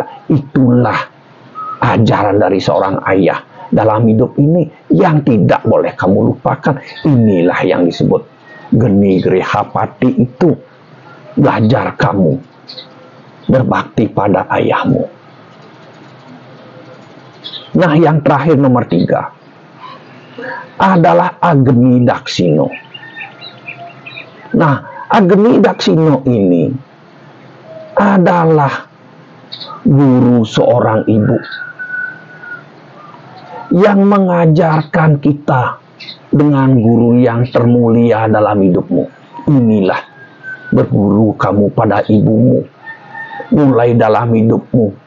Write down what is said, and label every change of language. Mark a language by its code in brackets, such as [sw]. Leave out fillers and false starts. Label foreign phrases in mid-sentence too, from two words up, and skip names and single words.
[id] Itulah ajaran dari seorang ayah dalam hidup ini yang tidak boleh kamu lupakan. Inilah yang disebut geni grihapati itu. Belajar kamu berbakti pada ayahmu. Nah, yang terakhir nomor 3 adalah agni daksino. Nah, agni daksino ini adalah guru seorang ibu yang mengajarkan kita dengan guru yang termulia dalam hidupmu. Inilah berguru kamu pada ibumu, mulai dalam hidupmu.